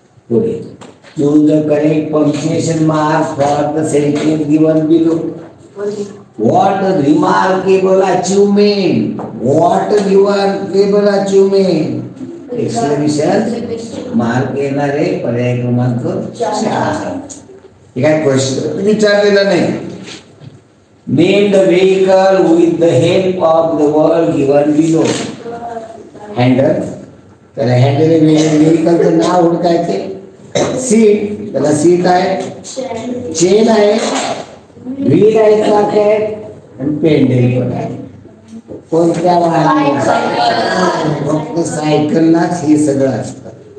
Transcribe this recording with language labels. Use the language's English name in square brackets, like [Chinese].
[Marathi] पुढे [English] choose the correct punctuation mark for the sentence given below. What a remarkable achievement! What a remarkable achievement! [Marathi] Exclamation mark येणार आहे पर्याय क्रमांक 4. हे काय क्वेश्चन विचारलेला नाही. [English] Name the vehicle with the help of the word given below. Handle. [Marathi] त्याला handle व्हेकलचं नाव ओळखायचे. सीट, त्याला सीट आहे, चेन आहे, व्हील आहे, चाक आहे आणि पेंडेल पण आहे. कोणत्या वाहनाला? फक्त सायकललाच हे सगळं असतं.